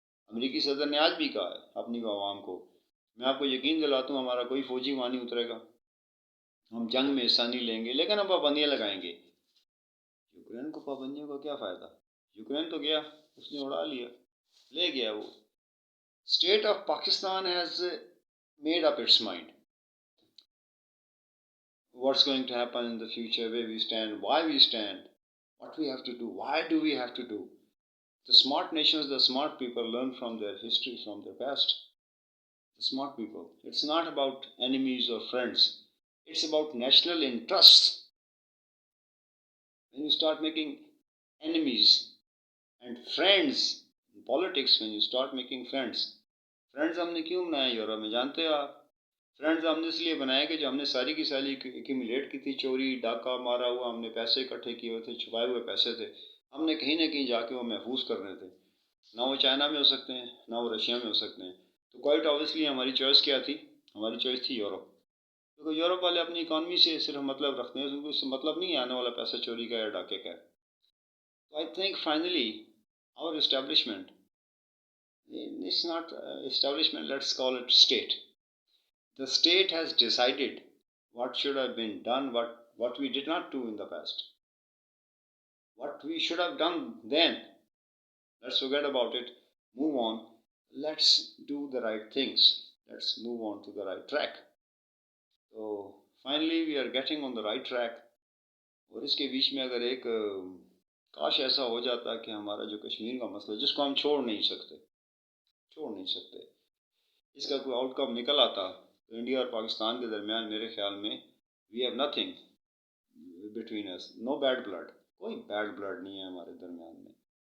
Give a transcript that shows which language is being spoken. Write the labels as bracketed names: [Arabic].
[Urdu] امریکی صدر نے آج بھی کہا ہے اپنی عوام کو، میں آپ کو یقین دلاتا ہوں ہمارا کوئی فوجی وہاں نہیں اترے گا، ہم جنگ میں حصہ نہیں لیں گے، لیکن ہم پابندیاں لگائیں گے. یوکرین کو پابندیوں کا کیا فائدہ؟ یوکرین تو گیا، اس نے اڑا لیا، لے گیا وہ. [English] State of Pakistan has made up its mind what's going to happen in the future, where we stand, why we stand, what we have to do, why do we have to do. The smart nations, the smart people learn from their history, from their past. The smart people. It's not about enemies or friends. It's about national interests. When you start making enemies and friends in politics, when you start making friends [Urdu] ہم نے کیوں بنایا Europe میں جانتے ہو آپ؟ Friends ہم نے اس لیے بنایا کہ جو ہم نے ساری کی ساری ایکیومولیٹ کی تھی، چوری ڈاکہ مارا ہوا، ہم نے پیسے اکٹھے کیے ہوئے تھے، چھپائے ہوئے پیسے تھے، ہم نے کہیں نہ کہیں جا کے وہ محفوظ کرنے تھے. نہ وہ چائنا میں ہو سکتے ہیں، نہ وہ رشیا میں ہو سکتے ہیں. تو [English] quite obviously [Urdu] ہماری چوائس کیا تھی؟ ہماری چوائس تھی یورپ. کیونکہ یورپ والے اپنی اکانومی سے صرف مطلب رکھتے ہیں، ان کو اس سے مطلب نہیں آنے والا پیسہ چوری کا یا ڈاکے کا. [English] تو I think finally our establishment, it's not establishment, let's call it state. The state has decided what should have been done, what we did not do in the past, what we should have done then. Let's forget about it, move on, let's do the right things, let's move on to the right track. So finally we are getting on the right track. [Urdu] اور اس کے بیچ میں اگر ایک کاش ایسا ہو جاتا کہ ہمارا جو کشمیر کا مسئلہ جس کو ہم چھوڑ نہیں سکتے، اس کا کوئی آؤٹ کم نکل آتا، تو انڈیا اور پاکستان کے درمیان میرے خیال میں [English] we have nothing between اس، no bad blood, [Urdu] کوئی بیڈ بلڈ نہیں ہے ہمارے درمیان میں.